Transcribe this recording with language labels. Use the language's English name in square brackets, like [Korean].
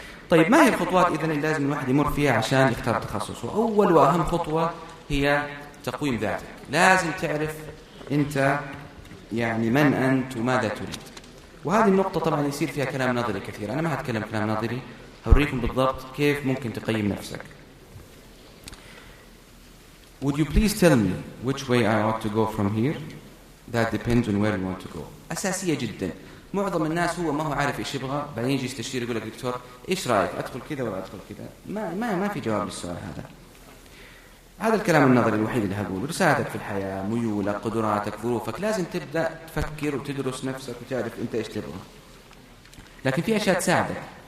[Arabic] طيب ما هي الخطوات إذن اللي لازم الواحد يمر فيها عشان يختار تخصص؟ وأول وأهم خطوة هي تقويم ذاتك. لازم تعرف أنت يعني من أنت وماذا تريد. وهذه النقطة طبعا يصير فيها كلام نظري كثير. أنا ما هتكلم كلام نظري، هوريكم بالضبط كيف ممكن تقيم نفسك. [English] Would you please tell me which way I ought to go from here? That depends on where you want to go. [Arabic] أساسية جدا. معظم الناس هو ما هو عارف إيش يبغى، بعدين يجي يستشير يقول لك دكتور إيش رأيك أدخل كذا ولا أدخل كذا؟ ما في جواب للسؤال هذا. هذا الكلام النظري الوحيد اللي هقوله. رسالتك في الحياة، ميولك، قدراتك، ظروفك، لازم تبدأ تفكر وتدرس نفسك وتعرف أنت إيش تبغى. لكن في أشياء تساعدك.